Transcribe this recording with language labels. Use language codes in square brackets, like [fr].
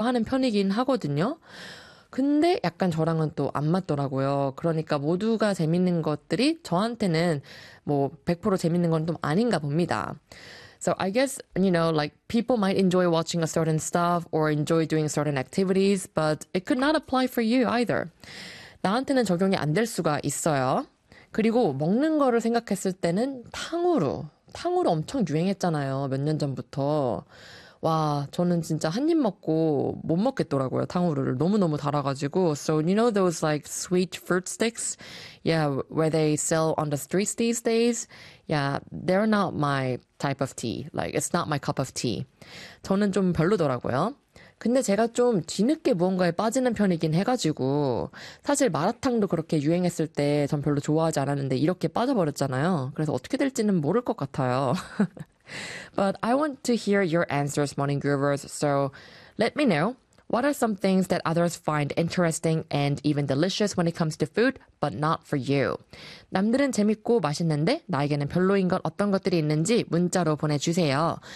[ko] 좋아하는 편이긴 하거든요. 근데 약간 저랑은 또안 맞더라고요. 그러니까 모두가 재밌는 것들이 저한테는 뭐100% 재밌는 건좀 아닌가 봅니다. [en] So I guess, you know, like people might enjoy watching a certain stuff or enjoy doing certain activities, but it could not apply for you either. [ko] 나한테는 적용이 안될 수가 있어요. 그리고 먹는 거를 생각했을 때는 탕후루 엄청 유행했잖아요. 몇년 전부터. 와, 저는 진짜 한입 먹고 못 먹겠더라고요. 탕후루를 너무너무 달아가지고. [en] So, you know those like sweet fruit sticks? Yeah, where they sell on the streets these days? Yeah, they're not my type of tea. Like, it's not my cup of tea. [ko] 저는 좀 별로더라고요. 근데 제가 좀 뒤늦게 무언가에 빠지는 편이긴 해가지고. 사실 마라탕도 그렇게 유행했을 때전 별로 좋아하지 않았는데 이렇게 빠져버렸잖아요. 그래서 어떻게 될지는 모를 것 같아요. [en] But I want to hear your answers, Morning Groovers. So let me know, what are some things that others find interesting and even delicious when it comes to food, but not for you? [ko] 남들은 재밌고 맛있는데 나에게는 별로인 것 어떤 것들이 있는지 문자로 보내주세요.